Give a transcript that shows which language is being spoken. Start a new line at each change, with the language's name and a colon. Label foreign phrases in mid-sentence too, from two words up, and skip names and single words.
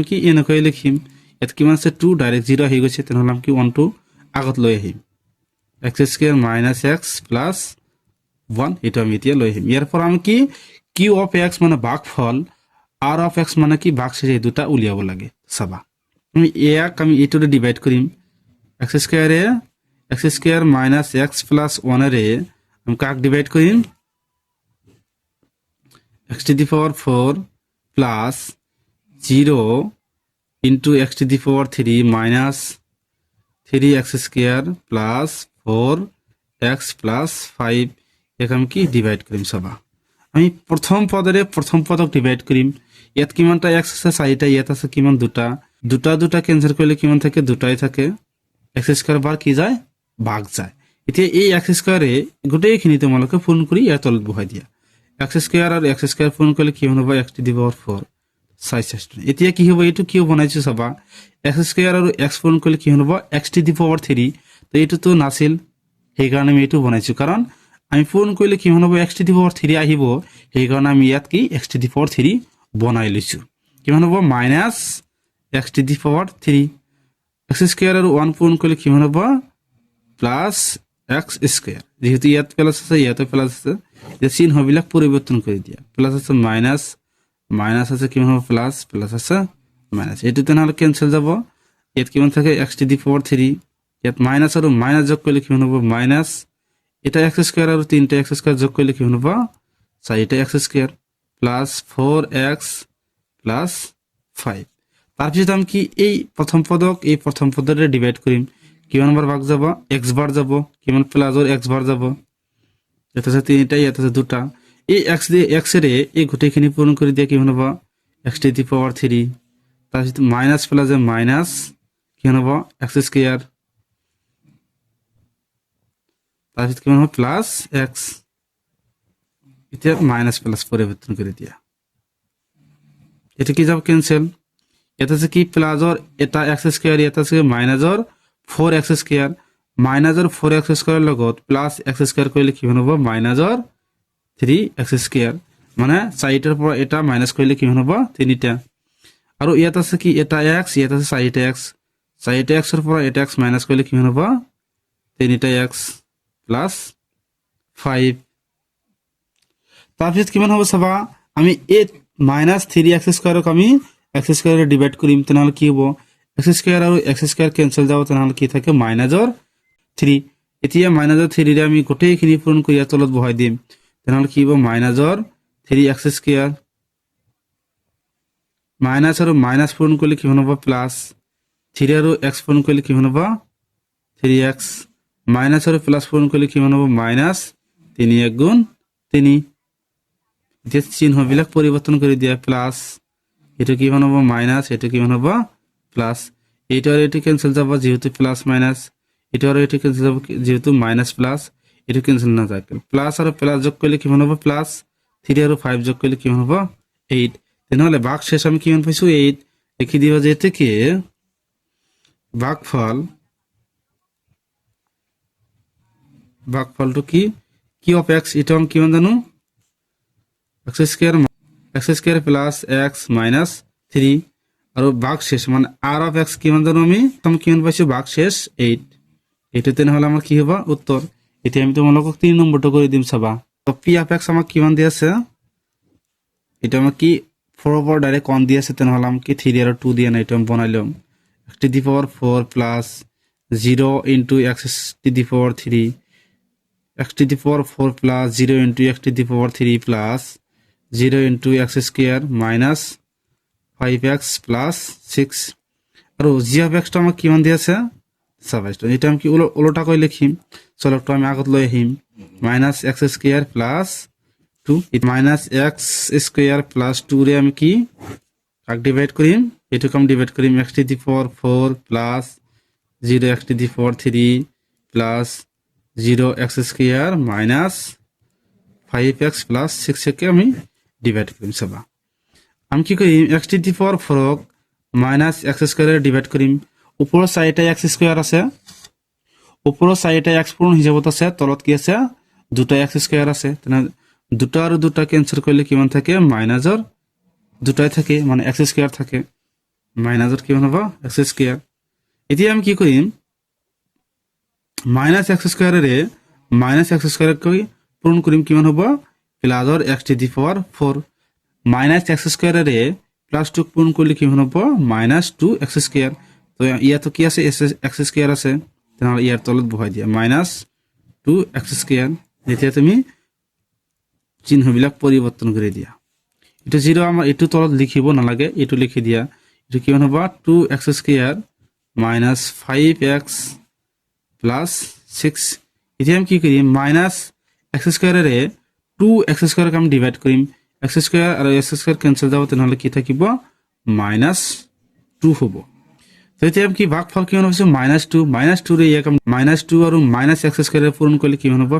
Assamese: কি এনেকৈ লিখিম এত কিমান আছে 2 ডাইৰেক্ট 0 হৈ গৈছে তেনেহ'লে আমি কি 1 টো আগত লৈ আহিম
English: x square - x plus 1
Assamese: এটা আমি এতিয়া লৈ আহিম ইয়াৰ পৰা আমি কি
English: q of x
Assamese: মানে ভাগফল
English: r of x
Assamese: মানে কি ভাগশেষ এই দুটা উলিয়াব লাগে চাবা আমি ইয়াক আমি এটোৰে ডিভাইড কৰিম
English: x square - x plus 1
Assamese: ৰে আমি কাক ডিভাইড কৰিম
English: x to the power 4 plus 0 into x to the power 3 minus 3x square plus 4x plus 5
Assamese: এক আমি কি ডিভাইড কৰিম চাবা আমি প্ৰথম পদৰে প্ৰথম পদক ডিভাইড কৰিম ইয়াত কিমানটা x আছে 4টা ইয়াত আছে কিমান দুটা কেনসেল কৰিলে কিমান থাকে দুটাই থাকে x স্কয়াৰ বাৰ কি যায় ভাগ যায় এতিয়া এই x স্কয়াৰে গোটেইখিনি তোমালোকে পূৰণ কৰি ইয়াত তলত বহাই দিয়া x স্কয়াৰ আৰু x স্কয়াৰ পূৰণ কৰিলে কিমান হ'ব
English: x to the power 4
Assamese: 6 এতিয়া কি হ'ব এটো কিও বনাইছো চাবা x স্কয়াৰ আৰু x পূৰণ কৰিলে কি হ'ব
English: x to the power 3
Assamese: তো এটো তো নাছিল সেই কাৰণে আমি এটো বনাইছো কাৰণ আমি পূৰণ কৰিলে কি হ'ব
English: x to the power 3
Assamese: আহিব সেই কাৰণে আমি ইয়াত কি
English: x to the power 3
Assamese: বনাই লৈছো কিমান হ'ব
English: x to the power 3 x square
Assamese: আর 1 পূরণ করলে কিমান হ'ব
English: plus x square
Assamese: যেহেতু ইয়াত প্লাস আছে ইয়াতে প্লাস আছে যে চিহ্নবিলাক পরিবর্তন করে দিয়া প্লাস আছে মাইনাস মাইনাস আছে কিমান হ'ব প্লাস প্লাস আছে মাইনাস এটো তেনেহ'লে কেনসেল যাব ইয়াত কিমান থাকে
English: x to the power 3
Assamese: ইয়াত মাইনাস আৰু মাইনাস যোগ কৰিলে কিমান হ'ব মাইনাস এটা
English: x square
Assamese: আৰু 3টা
English: x square
Assamese: যোগ কৰিলে কিমান হ'ব 4টা
English: x square plus 4x plus 5
Assamese: তাৰপিছত আমি কি এই প্ৰথম পদক এই প্ৰথম পদৰে ডিভাইড কৰিম কিমান বার ভাগ যাব x বার যাব কিমান প্লাসৰ x বার যাব এটা আছে 3টা এটা আছে 2টা এই x দিয়ে x এৰে এই গোটেইখিনি পূৰণ কৰি দিয়া কিমান হ'ব
English: x to the power 3
Assamese: তাৰপিছত মাইনাস প্লাসে মাইনাস কিমান হ'ব
English: x square
Assamese: তাৰপিছত কিমান হ'ব প্লাস x এটা মাইনাস প্লাস পরিবর্তন করে দিয়া এটা কি যাব ক্যান্সেল এটা আছে কি প্লাসর এটা
English: x square
Assamese: এটা আছে মাইনাসর 4x স্কয়ার মাইনাসর 4x
Bangla: স্কয়ার লগত
English: plus x square
Bangla: কইলে কি হবে মাইনাসর
English: 3x square
Bangla: মানে 4টার পর এটা মাইনাস কইলে কি হবে 3টা আর এটা
Assamese: আছে কি এটা x এটা আছে 4x 4x এর পর এটা x মাইনাস কইলে কি হবে 3টা x
English: plus 5
Assamese: তাৰপিছত কিমান হ'ব চাবা আমি এই মাইনাস 3x স্কয়ারক আমি x স্কয়ারে ডিভাইড কৰিম তেনেহলে কি হ'ব
English: x square আৰু x square
Assamese: ক্যান্সেল যাব তেনেহলে কি থাকে মাইনাসৰ 3 এতিয়া মাইনাসৰ 3 ৰে আমি গোটেইখিনি পূৰণ কৰি তলত বহাই দিম তেনেহলে কি হ'ব মাইনাসৰ
English: 3x square
Assamese: মাইনাস আৰু মাইনাস পূৰণ কৰিলে কি হ'ব প্লাস 3 আৰু x পূৰণ কৰিলে কি হ'ব 3x মাইনাস আৰু প্লাস পূৰণ কৰিলে কি হ'ব মাইনাস
Bangla: 3 গুণ 3 যে চিহ্নবিলাক পরিবর্তন করে দিয়া প্লাস এটা কি হবে মাইনাস এটা কি হবে প্লাস এটা আর এটা ক্যান্সেল যাব যেহেতু প্লাস মাইনাস এটা আর এটা ক্যান্সেল যাব যেহেতু মাইনাস প্লাস এটা ক্যান্সেল না যায় প্লাস আর প্লাস যোগ করলে কি হবে প্লাস 3 আর 5 যোগ করলে কি হবে 8 তাহলে ভাগ শেষ আমি কি পাইছো 8 লিখি দিবা যে থেকে ভাগফলটো কি অফ x এটা আমি কি জানো
English: x square plus x minus 3
Assamese: আর ভাগ শেষ মানে
English: r of x
Assamese: কিমান জানো আমি কিমান পাইছো ভাগ শেষ 8 এটা তেনে হলে আমার কি হবে উত্তর এটা আমি তোমালোকক 3 নম্বরটা করে দিম চাবা তো
English: p of x
Assamese: আমাক কিমান দি আছে এটা আমাক কি 4 ওপর ডাইরেক্ট কোন দি আছে তেনে হলে আমি কি 3 আর 2 দিয়ে না এটা আমি বনাইলাম
English: x to the power 4 plus 0 into x to the power 3 x to the power 4 plus 0 into x to the power 3 plus 0 into x square minus 5x plus 6
Assamese: আর
English: g of x
Assamese: টা আমাক কিমান দি আছে 27 এটা আমি কি উল্টা কই লিখিম চলো একটু আমি আগত লই আহিম
English: minus x square plus 2 minus x square plus 2
Assamese: রে আমি কি কাক ডিভাইড করিম এটু কম ডিভাইড করিম
English: x to the power 4 plus 0 x to the power 3 plus 0x square minus 5x plus 6
Assamese: কে আমি ডিভাইড করিম সবা আমি কি করিম
English: x to the power 4 minus x square
Assamese: ডিভাইড করিম উপর সাইডে
English: x square
Assamese: আছে উপর সাইডে x পূর্ণ হিসাবত আছে তলত কি আছে দুটা x স্কয়ার আছে তাহলে দুটা আর দুটা ক্যান্সেল করলে কিমান থাকে মাইনাসৰ দুটাই থাকে মানে x স্কয়ার থাকে মাইনাসৰ কিমান হ'ব x স্কয়ার এতিয়া আমি কি করিম
English: minus x square minus x square
Assamese: কই পূরণ করিম কিমান হ'ব
English: plus x to the power 4 minus x square plus 2
Assamese: পূরণ করলে কিমান হ'ব
English: minus 2x square
Assamese: তো ইয়াতো কি আছে x স্কয়ার আছে তাহলে ইয়াৰ তলত বহাই দিয়া
English: minus 2x square
Assamese: যেতিয়া তুমি চিহ্নবিলাক পরিবর্তন করে দিয়া এটা 0 আমাৰ এটো তলত লিখিব নালাগে এটো লিখি দিয়া এটো কিমান হ'ব
English: 2x square minus 5x plus 6
Assamese: এতিয়া আমি কি কৰিম
English: minus x square 2x square
Assamese: আমি ডিভাইড কৰিম
English: x square আৰু x square
Assamese: ক্যান্সেল যাব তেনেহলে কি থাকিব মাইনাস 2 হ'ব তো এতিয়া আমি কি ভাগফল কিমান হৈছে মাইনাস 2 ৰে ইয়াক মাইনাস 2 আৰু
English: minus x square
Assamese: পূৰণ কৰিলে কিমান হ'ব